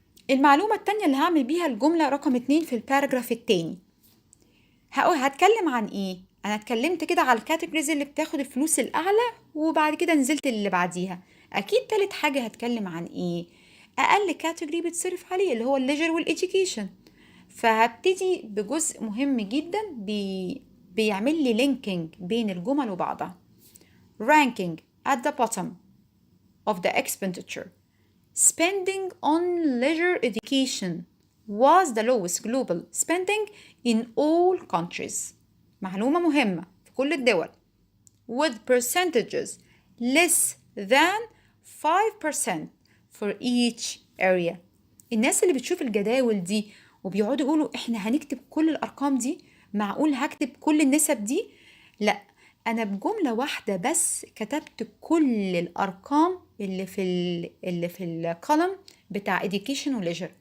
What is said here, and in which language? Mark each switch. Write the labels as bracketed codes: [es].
[ar] المعلومة التانية اللي هعمل بيها الجملة رقم 2 في الباراجراف التاني، هتكلم عن ايه؟ انا اتكلمت كده على الكاتيجوريز اللي بتاخد الفلوس الاعلى، وبعد كده نزلت اللي بعديها. اكيد تالت حاجة هتكلم عن ايه؟ اقل كاتيجوري بتصرف عليه اللي هو الليجر والإديوكيشن. فهبتدي بجزء مهم جدا بيعمل لي لينكينج بين الجمل وبعضها. [en] ranking at the bottom of the expenditure. Spending on leisure education was the lowest global spending in all countries. [ar] معلومة مهمة في كل الدول. [en] With percentages less than 5% for each area. [ar] الناس اللي بتشوف الجداول دي وبيقعدوا يقولوا احنا هنكتب كل الأرقام دي، معقول هكتب كل النسب دي؟ لا، أنا بجملة واحدة بس كتبت كل الأرقام اللي في الكولم بتاع education و leisure.